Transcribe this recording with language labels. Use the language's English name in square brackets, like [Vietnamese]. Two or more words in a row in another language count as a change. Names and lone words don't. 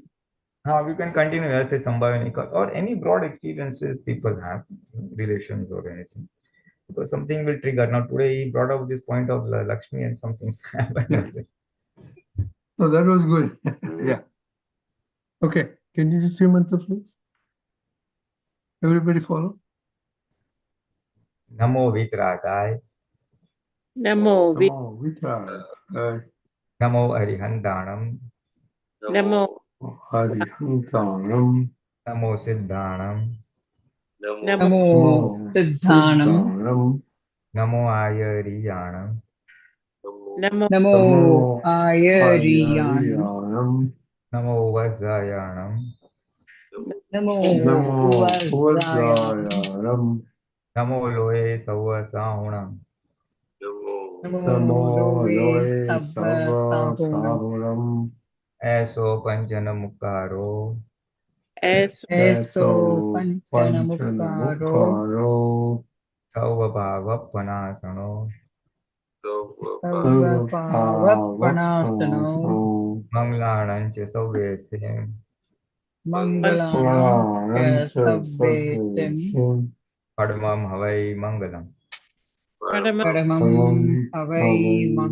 [English] We can continue as the Sambhave Nikal or any broad experiences people have, relations or anything. Because something will trigger. Now, today he brought up this point of Laxmi and something's happened. Yeah. Oh, that was good. Yeah. Okay. Can you just say mantra, please? Everybody follow? [Prakrit languages] Namo Vitragai, Namo Vi Namo Vitragai, Namo Arihandanam, Namo Arihantanam, Namo Siddhanam, Namo Namo Siddhanam. Siddhanam, Namo Ayariyanam, Namo Namo Ayariyanam. Ayariyanam, Namo Vasayanam, Namo Namo Vasayanam. Vasayanam, Namo Loe Savasahunam, Namo Namo Loe Loe Sabba Sava Sahunam. Sahuram, Eso Panchana Mukaro, S Eso Eso Panchanamukaro. Panchanamukaro, Saubhava Panasano, Sarva Panasano. Sarvapavappanasano, Manglanancha Sauvesya, Mangalanam Puranancha Sabbesim. Sarveshim, Padmam Havai Mangalam. Paramam Paramam Havai Mangalam.